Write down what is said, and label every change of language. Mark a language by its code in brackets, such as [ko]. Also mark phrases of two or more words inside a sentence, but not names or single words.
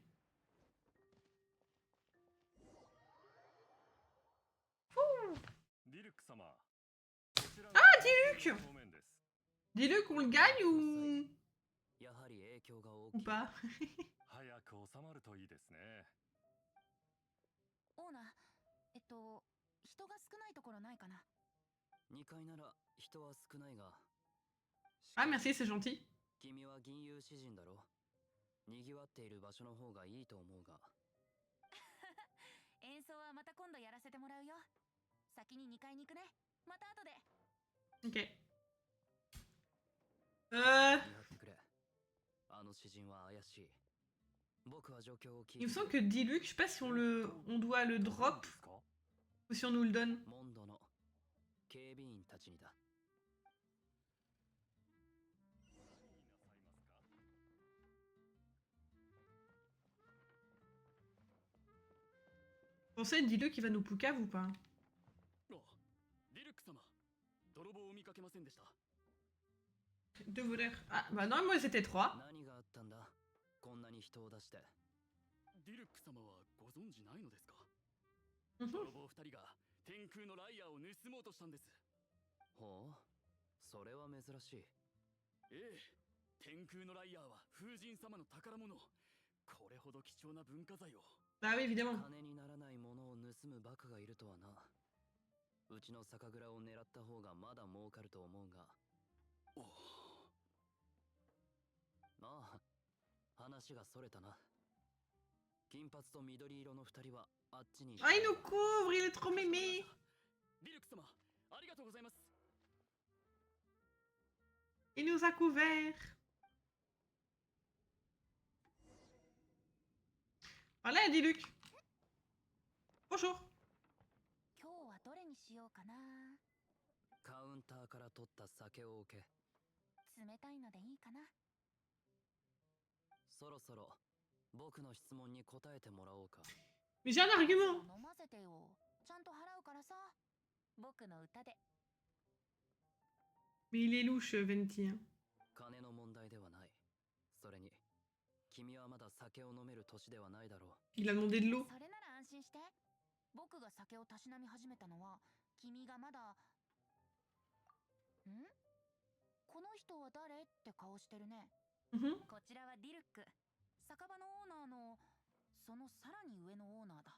[fr] Ah, Diluc! Dis-le qu'on le gagne ou... [ja] やはり影響が大 [fr] ou [ja] きい。 [fr] pas. [ja] 早く収まるといいですね。オーナー、人が少ないところないかな。 2階なら人は少ないが。 [fr] Ah merci, c'est gentil. [ja] 君は銀融詩人だろ。賑わっている場所の方がいいと思うが。演奏はまた今度やらせてもらうよ。先に2階に行くね。また後で。 [fr] Ok. [ja] 見張ってくれ。あの詩人は怪しい。僕は状況を聞 [fr] Il [ja] い [fr] me [ja] て [fr] semble que Diluc, je sais pas si on doit le drop ou si on nous le donne. [ja] モンドの警備員たちにだ。 [fr] Pensez, dis-le qu'il va nous poucave ou pas. [ja] ディルック様、泥棒を見かけませんでした。 [fr] Deux voleurs. Ah bah non, moi c'était trois. [ja] 何があったんだ。こんなに人を出して。ディルック様はご存知ないのですか？ Mhm. 泥棒二人が天空のライアーを盗もうとしたんです。ほう、それは珍しい。ええ、天空のライアーは風神様の宝物。これほど貴重な文化財を。 [fr] Bah oui, évidemment. [ja] 金にならないものを盗むバカがいるとはな。うちの酒蔵を狙った方がまだ儲かると思うが。おああ、話がそれたな。金髪と緑色の二人はあっちに。 [fr] Ah, il nous couvre, il est trop mémé. [ja] ディルック様、ありがとうございます。 [fr] Il nous a couvert. Voilà, Diluc. Bonjour. [ja] 今日はどれにしようかな。カウンターから取った酒を置け。冷たいのでいいかな。そろそろ僕の質問に答えてもらおうか。 [fr] Mais j'ai un argument. [ja] 飲ませてよ。ちゃんと払うからさ。僕の歌で。 [fr] Mais il est louche, Venti. Hein. [ja] 金の問題ではない。それに君はまだ酒を飲める年ではないだろう。 [fr] Il a demandé de l'eau. [ja] それなら安心して。僕が酒をたしなみ始めたのは、君がまだ。ん？この人は誰って顔してるね。 Mhm. こちらはディルック。酒場のオーナーの、そのさらに上のオーナーだ。